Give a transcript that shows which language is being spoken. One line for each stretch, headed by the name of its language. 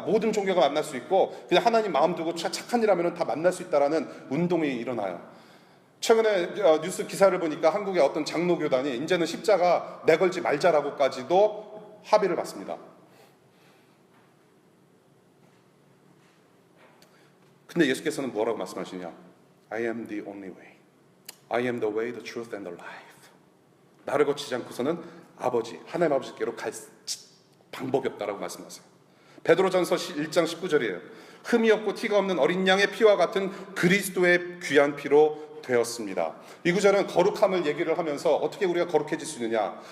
Korean: 모든 종교가 만날 수 있고 그냥 하나님 마음 두고 착한 일 하면 다 만날 수 있다라는 운동이 일어나요. 최근에 뉴스 기사를 보니까 한국의 어떤 장로교단이 이제는 십자가 내걸지 말자라고까지도 합의를 받습니다. 근데 예수께서는 뭐라고 말씀하시냐?
English: I am the only way. I am the way, the truth and the life.
Korean: 나를 거치지 않고서는 하나님 아버지께로 갈 방법이 없다라고 말씀하세요. 베드로전서 1장 19절이에요. 흠이 없고 티가 없는 어린 양의 피와 같은 그리스도의 귀한 피로 되었습니다. 이 구절은 거룩함을 얘기를 하면서 어떻게 우리가 거룩해질 수 있느냐?